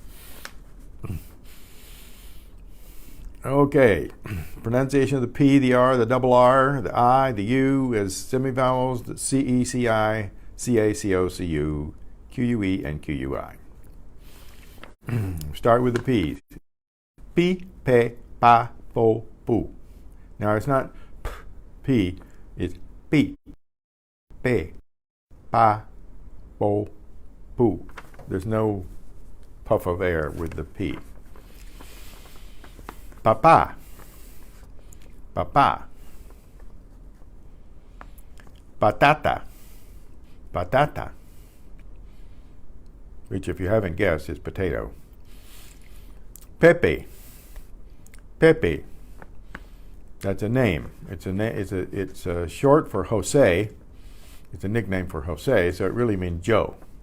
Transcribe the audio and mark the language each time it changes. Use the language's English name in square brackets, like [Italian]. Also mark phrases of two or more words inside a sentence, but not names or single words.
[English] Okay, pronunciation of the P, the R, the double R, the I, the U as semivowels, the CE, CI, CA, CO, CU, QUE, and QUI. Start with the P's. P, pe, pa, po, pu. Now it's not P, it's P, pe, pa, po, pu. There's no puff of air with the P. [Spanish] Papa, papa. Patata, patata. [English] Which, if you haven't guessed, is potato. Pepe, Pepe. That's a name. It's short for Jose. It's a nickname for Jose, so it really means Joe.